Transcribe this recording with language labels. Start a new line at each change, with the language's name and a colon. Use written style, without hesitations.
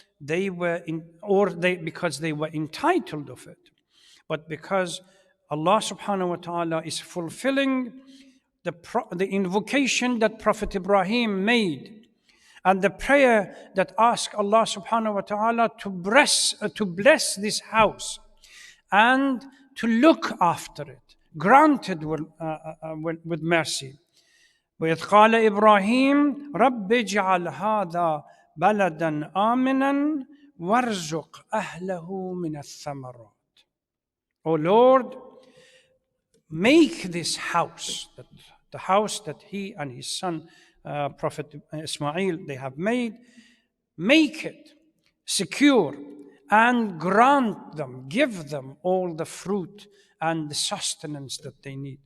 English: they were in, or they because they were entitled of it, but because Allah subhanahu wa ta'ala is fulfilling the invocation that Prophet Ibrahim made and the prayer that asked Allah subhanahu wa ta'ala to bless this house and to look after it, granted with mercy.
Arabic: وإذ قال إبراهيم رب اجعل هذا بلدا آمنا وارزق أهله من الثمرات.
English: O Lord, make this house, the house that he and his son, Prophet Ismail, they have made, make it secure and grant them, give them all the fruit and the sustenance that they need.